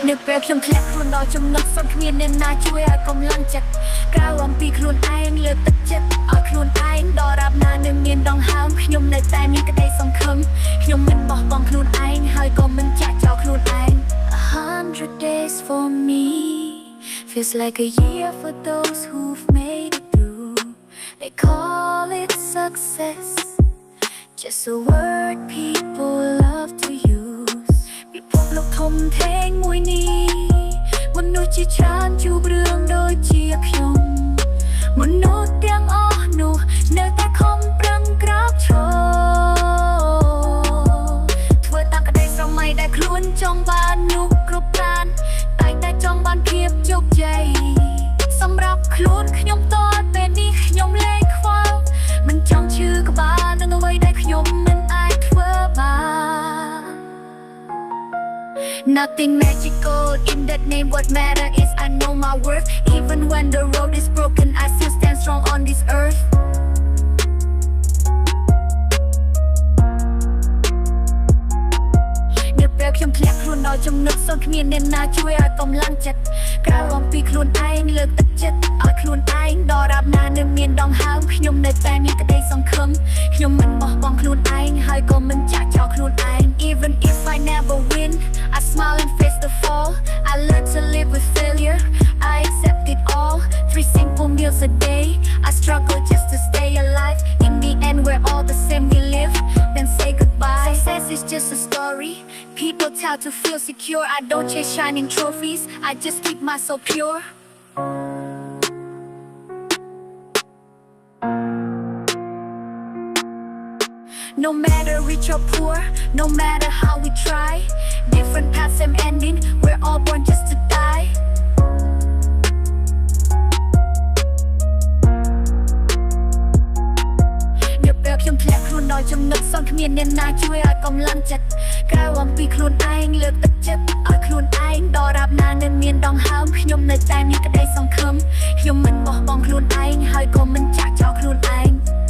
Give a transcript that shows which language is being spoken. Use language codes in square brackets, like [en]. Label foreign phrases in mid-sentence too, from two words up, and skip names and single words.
[km] ពេលខ្ញុំធ្លាក់ខ្លួនដល់ចំណុចសុខគ្មានអ្នកណាជួយឲ្យកម្លាំងចិត្តក្រៅអំពីខ្លួនឯងលើកទឹកចិត្តឲ្យខ្លួនឯ ងដរាបណានៅមានដងហើមខ្ញុំនៅតែមានក្តីសង្ឃឹមខ្ញុំមិនបោះបង់ខ្លួន ឯងហើយក៏មិនចាក់ចោលខ្លួនឯង [en] 100 days for me feels like a year for those who've made it through they call it success just a word people love to use [km] ពិភពលោកធំធេងមួយនេះមនុស្សជាច្រើនជួបរឿងដូចជាខ្ញុំមនុស្សទាំងអស់នោះនៅតែខំប្រឹងក្រោកឈរ ធ្វើតាមក្តីស្រមៃដែលខ្លួនចង់បាននោះគ្រប់ប្រានតែចង់បានភាពជោគជ័យសម្រាប់ខ្លួនខ្ញុំតពេលនេះខ្ញុំលែងខ្វល់មិនចង់ឈឺក្បាលនឹងអ្វីដែលខ្ញុំមិនអាចធ្វើបាន [en] Nothing magical in that name what matter is I know my worth even when the road is broken I still stand strong on this earth [km] ពេលខ្ញុំធ្លាក់ខ្លួនដល់ចំណុចសុខគ្មានអ្នកណាជួយឲ្យកម្លាំងចិត្តក្រៅអំពី ខ្លួនឯងលើកទឹកចិត្តឲ្យខ្លួនឯងដរាបណានៅមានដងហើមខ្ញុំនៅតែមានក្តីសង្ឃឹមខ្ញុំមិនបោះបង់ខ្លួនឯង ហើយក៏មិនចាក់ចោលខ្លួនឯង [en] Even if I never win I smile and face the fall I learn to live with failure I accept it all 3 simple meals a day I struggle just to stay alive in the end we're all the same we live then say goodbye success is just a story people tell to feel secure I don't chase shining trophies I just keep my soul pure No matter rich or poor, no matter how we try different paths same ending, we're all born just to die [km] ពេលខ្ញុំធ្លាក់ខ្លួនដល់ចំណុចសន្គ្មានអ្នកណាជួយឲ្យកម្លាំងចិត្តក្រៅអំពីខ្លួនឯងលើកទឹកចិត្តឲ្យខ្លួនឯងដរាបណានៅមានដងហើមខ្ញុំនៅតែមានក្តីសង្ឃឹមខ្ញុំមិនបោះបង់ខ្លួនឯងហើយក៏មិនចាក់ចោលខ្លួនឯង